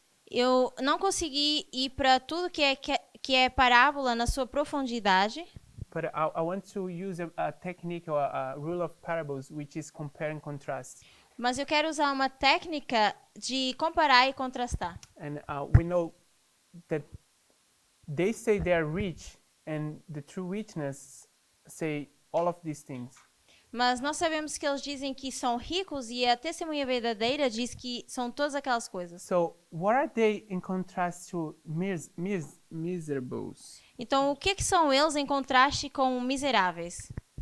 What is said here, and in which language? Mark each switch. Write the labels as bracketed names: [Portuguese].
[Portuguese] Eu não consegui ir para tudo que é parábola na sua profundidade, [English] But I want to use a technique or a rule of parables, which is compare and contrast. [Portuguese] Mas eu quero usar uma técnica de comparar e contrastar. [English] And we know that they say they are rich, and the true richness say all of these things. [Portuguese] Mas nós sabemos que eles dizem que são ricos e a testemunha verdadeira diz que são todas aquelas coisas. [English] So what are they in contrast to miserables? [Portuguese] Então, o que são eles em contraste com miseráveis?